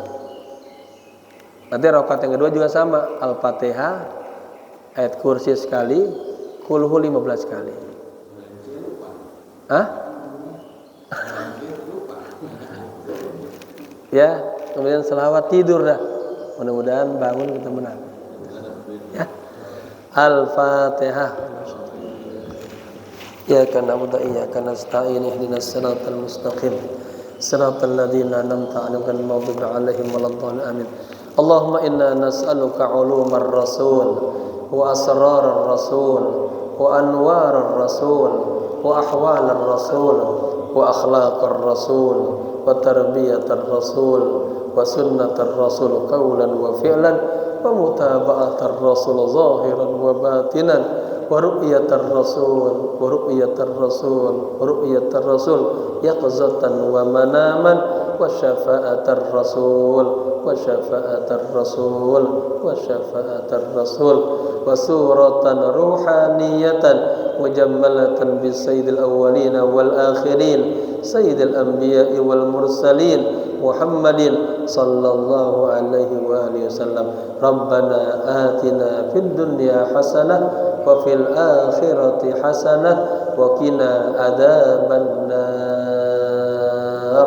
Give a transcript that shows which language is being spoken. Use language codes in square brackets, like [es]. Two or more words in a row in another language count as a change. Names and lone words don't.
[id] Nanti rakaat yang kedua juga sama, Al-Fatihah, ayat kursi sekali, kulhu 15 kali. Ya, kemudian selawat tidur dah. Mudah-mudahan bangun kita menang. Ya. Al-Fatihah. [ar] إياك نعبد وإياك نستعين اهدنا الصراط المستقيم صراط الذين أنعمت عليهم غير المغضوب عليهم ولا الضالين. آمين اللهم إنا نسألك علوم الرسول وأسرار الرسول وأنوار الرسول وأحوال الرسول وأخلاق الرسول وتربية الرسول وسنة الرسول قولا وفعلا ومتابعة الرسول ظاهرا وباطنا ورؤية الرسول يقظة ومناما وشفاعة الرسول وصورة روحانية مجملة بسيد الأولين والآخرين سيد الأنبياء والمرسلين محمد صلى الله عليه وعلى آله وسلم. ربنا آتنا في الدنيا حسنة وفي الآخرة حسنة وقنا عذاب النار.